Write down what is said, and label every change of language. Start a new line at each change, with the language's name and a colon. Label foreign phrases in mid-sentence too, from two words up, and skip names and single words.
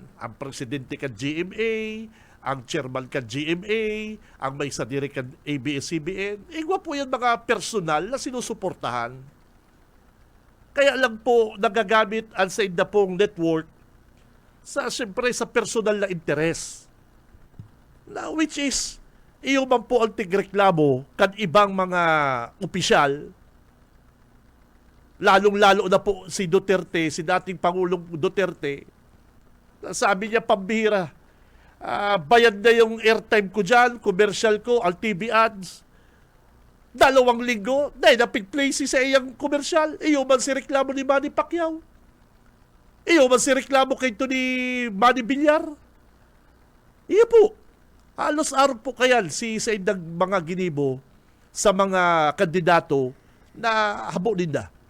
Bikol: Ang presidente ka GMA, ang chairman ka GMA, ang may sadiri ka ABS-CBN. Igwa po yan mga personal na sinusuportahan. Kaya lang po nagagamit ang sa inda pong network siyempre sa personal na interes. Na
English: which is,
Bikol: iyo man po ang tigreklamo kan ibang mga opisyal, lalong-lalo na po si Duterte, si
Filipino: dating Pangulong Duterte, sabi niya pambihira, bayad na yung airtime ko dyan, commercial ko, ang TV ads, 2 linggo,
Bikol: dahil napig-play sa iyang commercial, iyo man si reklamo ni Manny Pacquiao, iyo man si reklamo kay ito ni Manny Villar, iyo po, halos araw po kayan sa indang mga ginibo sa mga kandidato na habo ninda.